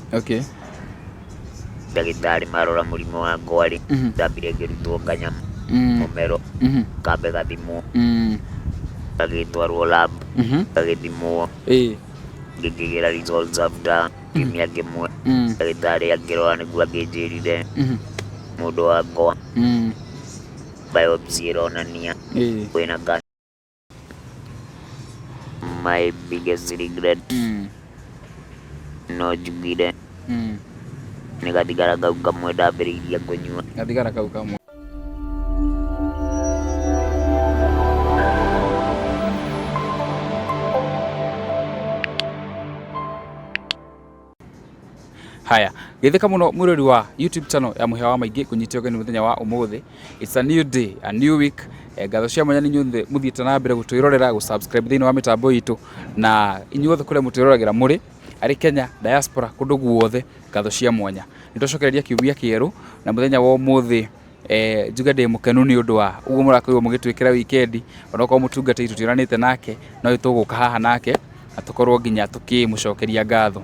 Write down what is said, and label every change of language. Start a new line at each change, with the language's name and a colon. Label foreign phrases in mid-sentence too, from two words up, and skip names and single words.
Kikuyu: Ndagĩtarĩ marora mũrimũ wakwa rĩ ndambire ngĩrutwo kanyamũ mũmero kambe gathimwo gagĩtwarwo lab gagĩthimwo ngĩkĩgĩra
English: results after
Kikuyu: kiumia kĩmwe. Ndagĩtarĩ akĩrora nĩguo akĩnjĩrire mũndũ wakwa biopsy ĩronania wĩna cancer.
English: My biggest regret
Kikuyu: no njugire nĩ gathigara kau kamwe ndambĩrĩirie kũnyua. Gathigara kau kamwe. Haya, gĩthĩka mũno mwĩrori wa YouTube channel ya Mũhĩa wa Maingĩ kũnyitio ũgeni mũthenya wa ũmũthĩ.
English: It's a new day, a new week.
Kikuyu: Ngatho cia mwanya nĩ inyuothe mũthiĩte na mbere gũtwĩrorera, gũ-subscribe thĩinĩ wa mĩtambo itũ, na inyuothe kũrĩa mũtwĩroragĩra mũrĩ arĩ Kenya, diaspora, kũndũ guothe, ngatho cia mwanya. Nĩtũcokereria kiumia kĩerũ na mũthenya wa ũmũthĩ njuga ndĩ mũkenu nĩ ũndũ wa ũguo mũrakorirwo mũgĩtwĩkĩra weekend, onokorwo mũtungatĩri tũtiũranĩte nake no tũgũka haha nake na tũkorwo nginya tũkĩmũcokeria ngatho.